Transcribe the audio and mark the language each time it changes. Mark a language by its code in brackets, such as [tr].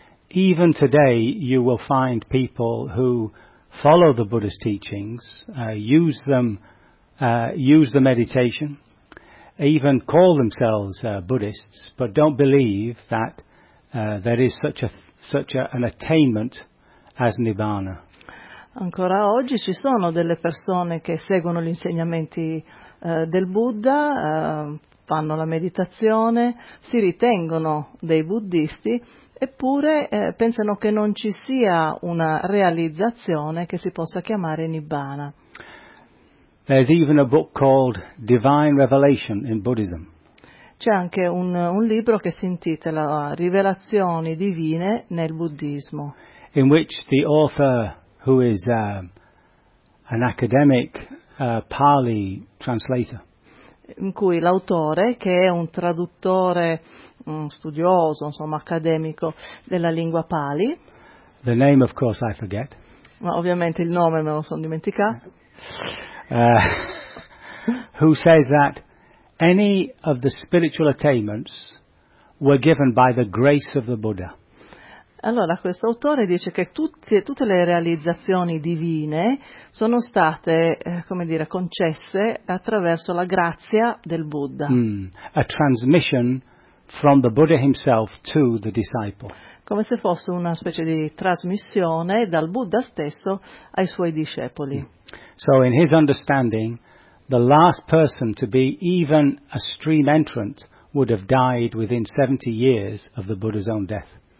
[en] Even today you will find people who follow the Buddha's teachings, use the meditation, even call themselves Buddhists, but don't believe that there is such an attainment as Nibbana. [it] Ancora oggi ci sono delle persone che seguono gli insegnamenti del Buddha, fanno la meditazione, si ritengono dei buddhisti, eppure pensano che non ci sia una realizzazione che si possa chiamare Nibbana. [en] There's even a book called Divine Revelation in Buddhism. [it] C'è anche un libro che si intitola Rivelazioni divine nel buddismo. [en] In which the author, who is an academic Pali translator, [it] in cui l'autore, che è un traduttore studioso, insomma, accademico della lingua Pali. [en] The name, of course, I forget. [it] Ma ovviamente il nome me lo sono dimenticato. [en] Who says that any of the spiritual attainments were given by the grace of the Buddha? [it] Allora, questo autore dice che tutte le realizzazioni divine sono state, come dire, concesse attraverso la grazia del Buddha. [en] A transmission from the Buddha himself to the disciple. [it] Come se fosse una specie di trasmissione dal Buddha stesso ai suoi discepoli. [en] So in his understanding, the last person to be even a stream entrant would have died within 70 years of the Buddha's own death.